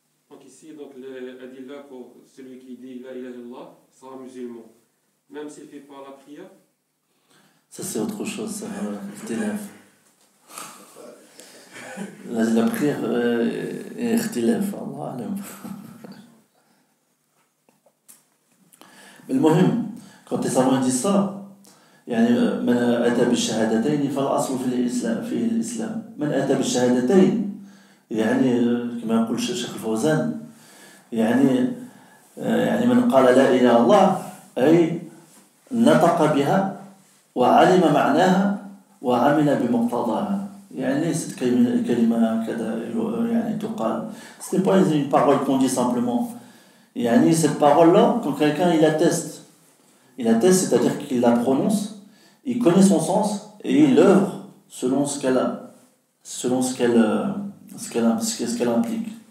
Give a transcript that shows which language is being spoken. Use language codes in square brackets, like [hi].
[fr] Donc ici, le adilla pour celui qui dit [ar] la ilaha illallah [fr] sera musulman, même s'il ne fait pas la prière. Ça c'est autre chose, ça ikhtilaf. La prière est ikhtilaf, [ar] Allah alam. [fr] Mais le muhim, quand les savants disent ça, [ar] من أتى بالشهادتين فالأصل فيه الإسلام من أتى بالشهادتين كما يقول الشيخ الفوزان من قال لا إله إلا الله أي نطق بها وعلم معناها وعمل بمقتضاها. يعني ليست كلمة كذا يعني تقال. [fr] Ce n'est pas une parole qu'on dit simplement. يعني cette parole-là, quand quelqu'un il atteste, c'est-à-dire qu'il la prononce, il connaît son sens et il œuvre selon ce qu'elle implique.